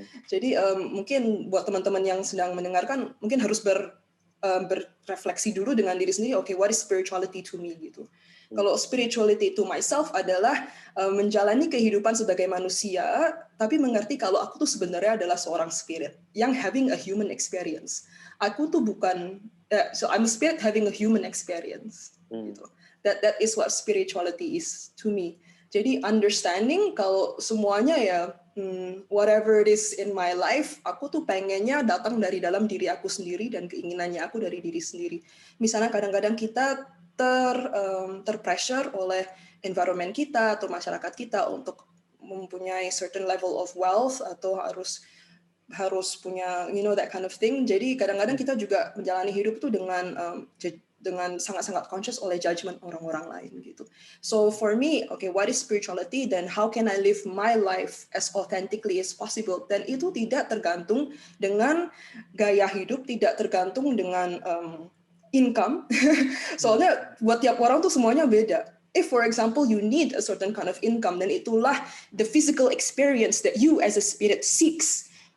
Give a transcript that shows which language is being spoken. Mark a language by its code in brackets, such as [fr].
[id] Jadi mungkin buat teman-teman yang sedang mendengarkan mungkin harus berrefleksi dulu dengan diri sendiri. [en] What is spirituality to me [id] gitu. Kalau spirituality [en] to myself [id] adalah menjalani kehidupan sebagai manusia, tapi mengerti kalau aku tuh sebenarnya adalah seorang spirit yang [en] having a human experience. [id] Aku tuh bukan, [en] so I'm a spirit having a human experience. Gitu. That is what spirituality is to me. [id] Jadi understanding kalau semuanya ya, [en] whatever it is in my life, [id] aku tuh pengennya datang dari dalam diri aku sendiri dan keinginannya aku dari diri sendiri. Misalnya kadang-kadang kita terpressure oleh environment kita atau masyarakat kita untuk mempunyai [en] certain level of wealth [id] atau harus punya [en] that kind of thing. [id] Jadi kadang-kadang kita juga menjalani hidup itu dengan sangat-sangat conscious oleh judgment orang-orang lain gitu. [en] So for me, what is spirituality? Then how can I live my life as authentically as possible? [id] Dan itu tidak tergantung dengan gaya hidup, tidak tergantung dengan income. Soalnya buat tiap orang tuh semuanya beda. [en] If for example you need a certain kind of income, [id] dan itulah [en] the physical experience that you as a spirit seeks.